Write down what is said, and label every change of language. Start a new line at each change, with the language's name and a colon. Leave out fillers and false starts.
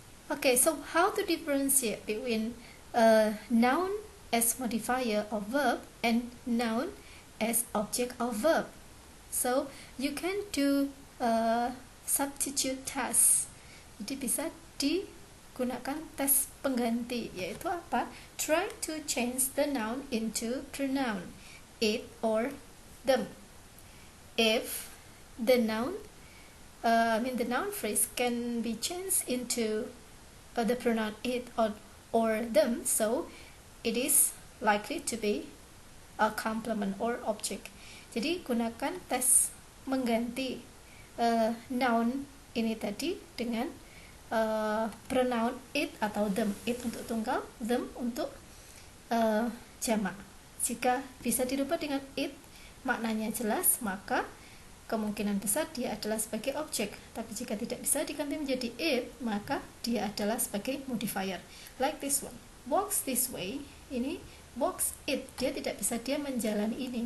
English: Okay, so how to differentiate between noun as modifier of verb and noun as object of verb? So you can do substitute test.
Indonesian: Jadi bisa digunakan tes pengganti, yaitu apa?
English: Try to change the noun into pronoun, it or them. If the noun, the noun phrase can be changed into the pronoun it or them, so it is likely to be a complement or object.
Indonesian: Jadi gunakan tes mengganti noun ini tadi dengan pronoun it atau them. It untuk tunggal, them untuk jamak. Jika bisa dirubah dengan it, maknanya jelas, maka kemungkinan besar dia adalah sebagai objek. Tapi jika tidak bisa diganti menjadi it, maka dia adalah sebagai modifier.
English: Like this one, walks this way.
Indonesian: Ini
English: walks it,
Indonesian: dia tidak bisa dia menjalani ini.